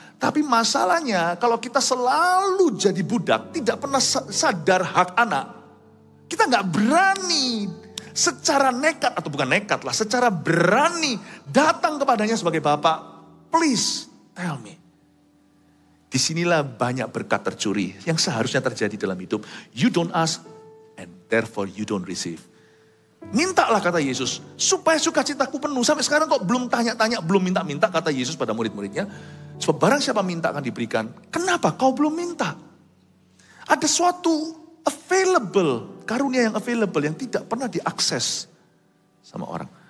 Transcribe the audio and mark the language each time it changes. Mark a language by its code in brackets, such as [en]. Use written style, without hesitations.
[id] Tapi masalahnya kalau kita selalu jadi budak, tidak pernah sadar hak anak. Kita gak berani secara nekat, atau bukan nekat lah, secara berani datang kepadanya sebagai Bapak. [en] Please tell me. [id] Disinilah banyak berkat tercuri yang seharusnya terjadi dalam hidup. [en] You don't ask and therefore you don't receive. [id] Mintalah kata Yesus supaya sukacitaku penuh. Sampai sekarang kok belum tanya-tanya, belum minta-minta kata Yesus pada murid-muridnya. Sebab barang siapa minta akan diberikan. Kenapa kau belum minta? Ada suatu available, karunia yang available yang tidak pernah diakses sama orang.